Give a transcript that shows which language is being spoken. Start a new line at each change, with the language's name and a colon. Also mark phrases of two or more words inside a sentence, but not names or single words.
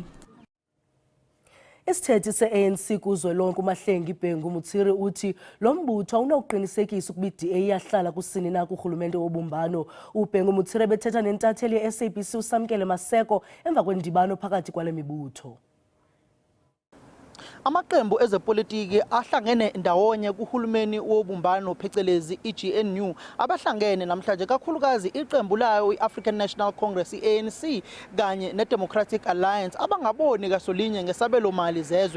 Xhosa: Isithethi se-ANC kuzwelonke uMahlengi Bhengu Mutsiri uthi lo mbutho awunokuqinisekisa ukuba i-DA iyahlala kusini na kurhulumente wobumbano. uBhengu Mutsiri bethetha nentatheli ye-SABC uSamkele Maseko emva kwendibano phakathi kwale mibutho.
Zulu: Amaqembu ezepolitiki ahlangene ndawonye kuhulumeni wobumbano phecelezi iGNU abahlangene namhlanje kakhulukazi iqembu layo iAfrican National Congress ANC kanye neDemocratic Alliance abangaboni kasolinye ngesabelo mali zezwe.